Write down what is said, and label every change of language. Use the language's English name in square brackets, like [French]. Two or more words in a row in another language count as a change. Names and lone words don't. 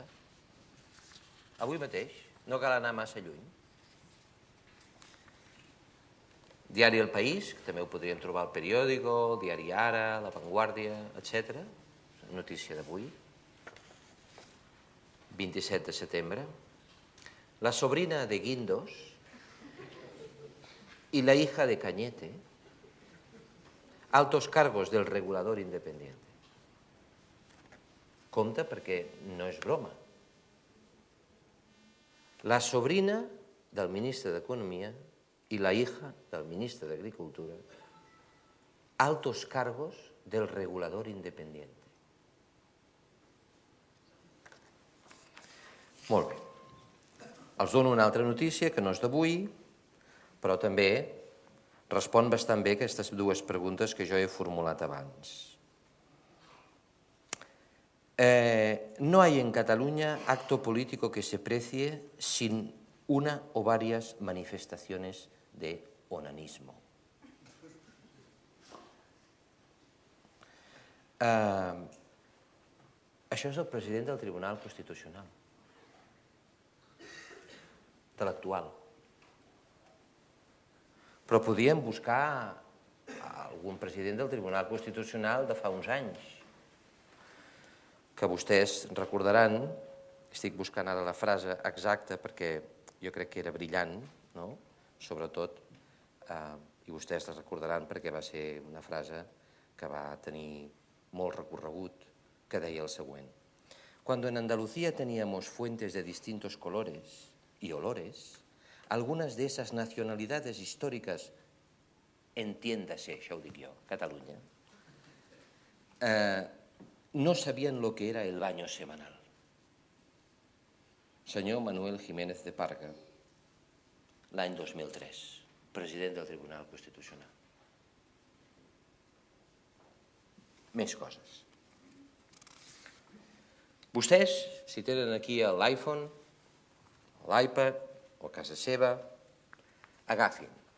[Catalan] Avui mateix. No cal anar massa lluny. Diari El País, que també ho podríem trobar al Periódico, Diari Ara, La Vanguardia, etc. Notícia d'avui. 27 de setembre. [Spanish] La sobrina de Guindos y la hija de Cañete, altos cargos del regulador independiente. [Catalan] Compte perquè no és broma. [Spanish] La sobrina del [Catalan] ministre d'Economia [Spanish] y la hija del [Catalan] ministre d'Agricultura, [Spanish] altos cargos del regulador independiente. [Catalan] Molt bé. Els dono una altra notícia que no és d'avui, però també respon bastant bé aquestes dues preguntes que jo he formulat abans. [Spanish] No hay en Cataluña acto político que se precie sin una o varias manifestaciones de onanismo. [Catalan] Això és el president del Tribunal Constitucional, de l'actual. Però podíem buscar algun president del Tribunal Constitucional de fa uns anys, que vostès recordaran, estic buscant ara la frase exacta perquè jo crec que era brillant, sobretot, i vostès la recordaran perquè va ser una frase que va tenir molt recorregut, que deia el següent. [Spanish] Cuando en Andalucía teníamos fuentes de distintos colores y olores, algunas de esas nacionalidades históricas, entiéndase, [Catalan] això ho dic jo, [Spanish] Catalunya, no sabían lo que era el baño semanal. [Catalan] Senyor Manuel Jiménez de Parga, l'any 2003, president del Tribunal Constitucional. Més coses. Vostès, si tenen aquí l'iPhone, l'iPad o a casa seva, agafin.